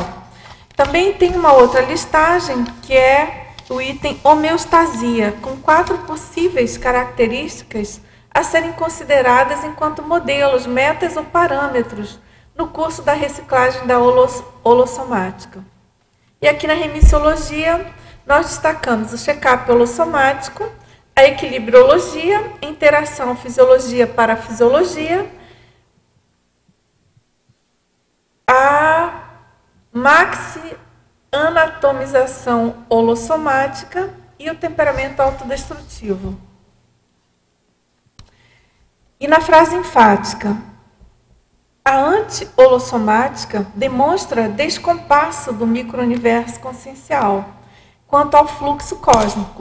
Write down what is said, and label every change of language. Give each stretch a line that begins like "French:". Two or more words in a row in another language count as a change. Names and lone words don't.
Portuguese: Também tem uma outra listagem, que é o item homeostasia, com 4 possíveis características a serem consideradas enquanto modelos, metas ou parâmetros no curso da reciclagem da holossomática. E aqui na remissiologia, nós destacamos o check-up holossomático, a equilibriologia, interação fisiologia-parafisiologia, a maxi-anatomização holossomática e o temperamento autodestrutivo. E na frase enfática, a anti-holossomática demonstra descompasso do micro-universo consciencial, quanto ao fluxo cósmico.